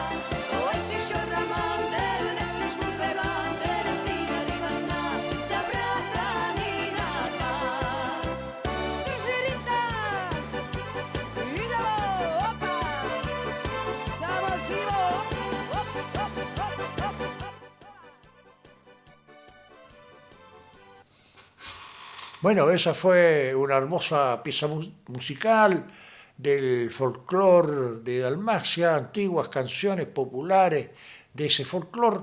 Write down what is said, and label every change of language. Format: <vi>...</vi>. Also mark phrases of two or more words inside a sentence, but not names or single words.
<hr>Oj ti šoramande, neseš mu bevande, cijela riba zna, za bracanina dva. Drži rita, idemo, opa, samo živo, op, op, op, op, op.</hr> <es>Bueno, esa fue una hermosa pieza musical del folclore de Dalmacia, antiguas canciones populares de ese folclore.</es>